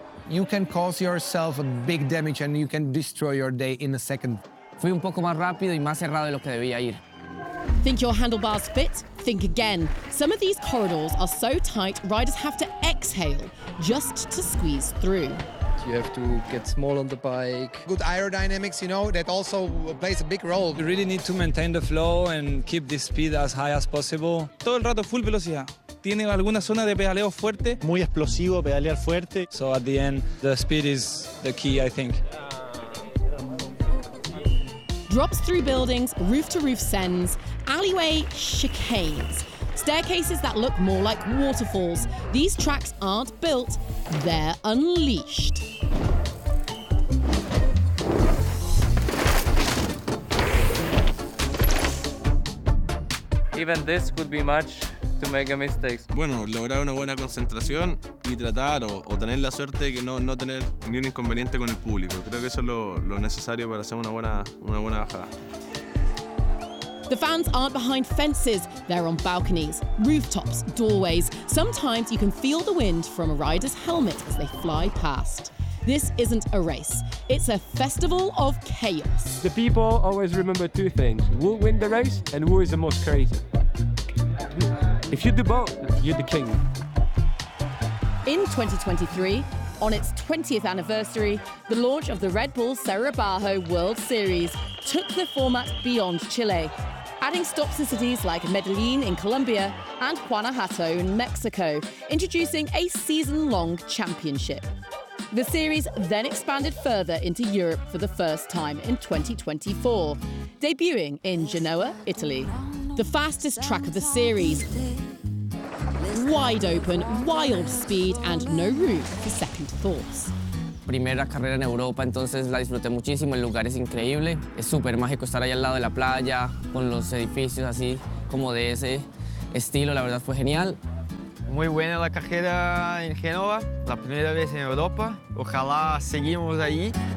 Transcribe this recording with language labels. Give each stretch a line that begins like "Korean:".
English: You can cause yourself a big damage and you can destroy your day in a second.
Spanish: Fui un poco más rápido y más cerrado de lo que debía ir.
English: Think your handlebars fit? Think again. Some of these corridors are so tight, riders have to exhale just to squeeze through. You have to get small on the bike. Good aerodynamics, you know, that also plays a big role. You really need to maintain the flow and keep the speed as high as possible.
Spanish: Todo el rato full velocidad. Tiene alguna zona de pedaleo fuerte. Muy explosivo, pedalear fuerte.
English: So at the end, the speed is the key, I think. Drops through buildings, roof-to-roof sends, alleyway chicanes. Staircases that look more like waterfalls. These tracks aren't built, they're unleashed. Even this could be much to make a mistake.
Spanish: Bueno, lograr una buena concentración y tratar o tener la suerte de que no tener ni un inconveniente con el público. Creo que eso es lo necesario para hacer una buena bajada.
English: The fans aren't behind fences, they're on balconies, rooftops, doorways. Sometimes you can feel the wind from a rider's helmet as they fly past. This isn't a race, it's a festival of chaos. The people always remember two things, who win the race and who is the most crazy. If you do both, you're the king. In 2023, on its 20th anniversary, the launch of the Red Bull Cerro Bajo World Series took the format beyond Chile, adding stops in cities like Medellin in Colombia and Guanajuato in Mexico, introducing a season-long championship. The series then expanded further into Europe for the first time in 2024, debuting in Genoa, Italy. The fastest track of the series. Wide open, wild speed, and no room for second thoughts.
Spanish: Primera carrera en Europa, entonces la disfruté muchísimo. El lugar es increíble. Es súper mágico estar ahí al lado de la playa, con los edificios así, como de ese estilo, la verdad fue genial. Muy buena la carrera en Génova, la primera vez en Europa. Ojalá seguimos ahí.